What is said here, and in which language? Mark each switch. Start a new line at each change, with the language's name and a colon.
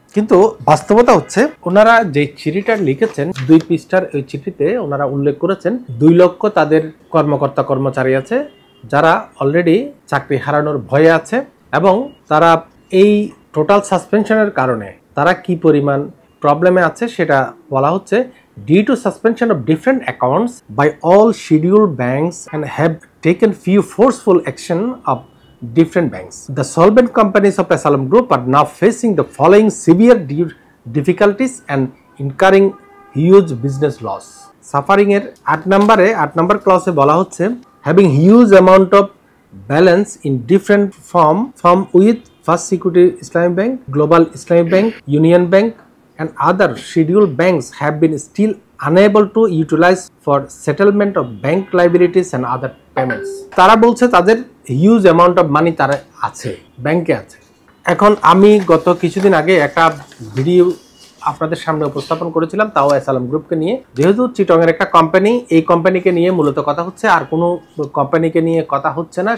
Bangla: কিন্তু বাস্তবতা হচ্ছে ওনারা যে চিঠিটা লিখেছেন, 2 পৃষ্ঠার ওই চিঠিতে ওনারা উল্লেখ করেছেন 2 লক্ষ তাদের কর্মকর্তা কর্মচারী আছে যারা অলরেডি চাকরি হারানোর ভয়ে আছে, এবং তারা এই টোটাল সাসপেনশনের কারণে তারা কি পরিমাণ প্রবলেমে আছে সেটা বলা হচ্ছে।
English: Due to suspension of different accounts by all scheduled banks and have taken few forceful action of different banks, the solvent companies of Asylum Group are now facing the following severe difficulties and incurring huge business loss. Suffering
Bangla: এর 8 নম্বর ক্লাসে বলা হচ্ছে
English: having huge amount of balance in different form with First Security Islamic Bank, Global Islamic Bank, Union Bank and other scheduled banks have been still unable to utilize for settlement of bank liabilities and other payments.
Bangla: তারা বলছে তাদের huge amount of money তারা আছে, ব্যাংকে আছে। এখন আমি গত কিছুদিন আগে একটা ভিডিও আপনাদের সামনে উপস্থাপন করেছিলাম, তাও অ্যাসালম গ্রুপকে নিয়ে। যেহেতু চিটংয়ের একটা কোম্পানি, এই কোম্পানিকে নিয়ে মূলত কথা হচ্ছে, আর কোনো কোম্পানিকে নিয়ে কথা হচ্ছে না।